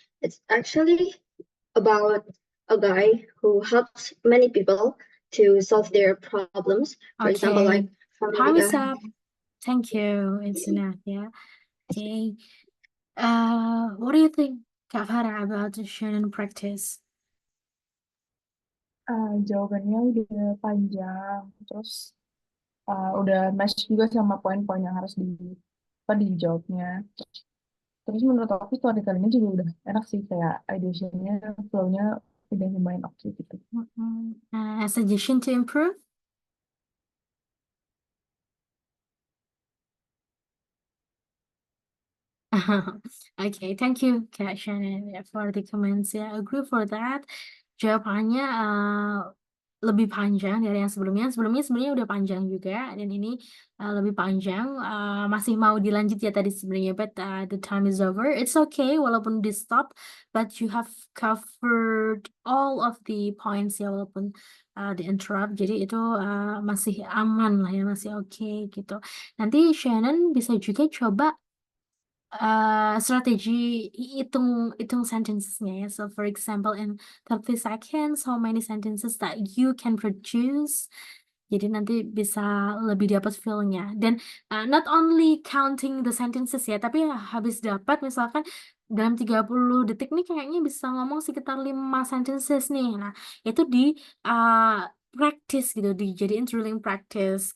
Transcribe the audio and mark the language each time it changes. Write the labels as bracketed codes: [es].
[en] It's actually about a guy who helps many people to solve their problems. For example, Okay, like family. time is up. Thank you. It's enough, yeah. Okay. What do you think, Kak Farah, about the Shannon practice? [id] Jawabannya udah panjang, terus udah match juga sama poin-poin yang harus dijawabnya. Terus menurut aku storytellingnya juga udah enak sih, kayak ideasinya, flow-nya udah lumayan oke gitu. [en] A suggestion to improve? Okay, thank you, Kak Shannon, for the comments. Yeah, I agree for that. Jawabannya [id] lebih panjang dari yang sebelumnya. Sebelumnya sebenarnya udah panjang juga, dan ini lebih panjang. Masih mau dilanjut ya tadi sebenarnya, [en] but the time is over. It's okay, [id] walaupun di stop, [en] but you have covered all of the points ya, [id] walaupun di interrupt. Jadi itu masih aman lah ya, masih oke gitu. Nanti Shannon bisa juga coba strategi hitung sentencesnya ya. [en] So for example, in 30 seconds, how many sentences that you can produce. [id] Jadi nanti bisa lebih dapat feel-nya. Dan [en] not only counting the sentences [id] ya, tapi habis dapat misalkan dalam 30 detik nih kayaknya bisa ngomong sekitar 5 sentences nih. Nah, itu di practice gitu, dijadiin drilling practice.